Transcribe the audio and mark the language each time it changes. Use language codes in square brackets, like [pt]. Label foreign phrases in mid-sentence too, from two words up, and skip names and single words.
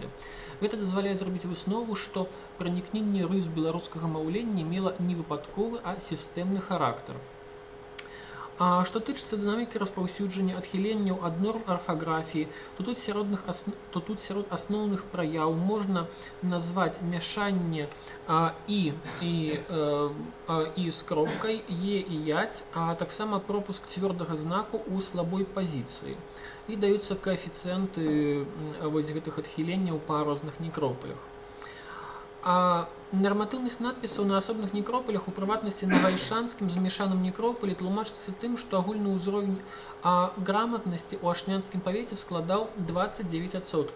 [be] Гэта дазваляе зрабіць выснову, што пранікненне рыс беларускага маўлення мела не выпадковы, а сістэмны характар. Што тычыцца дынамікі распаўсюджання адхіленняў ад норм арфаграфіі, то тут сярод асноўных праяў можна назваць мяшанне і з кропкай, е і ять, а таксама пропуск цвёрдага знаку ў слабой пазіцыі. І даюцца каэфіцыенты гэтых адхіленняў па розных некропалях. Нарматыўнасць надпісаў на асобных некропалях, у прыватнасці на гальшанскім замешаным некропалі, тлумачыцца тым, што агульны ўзровень граматнасці ў ашмянскім павеце складаў 29%.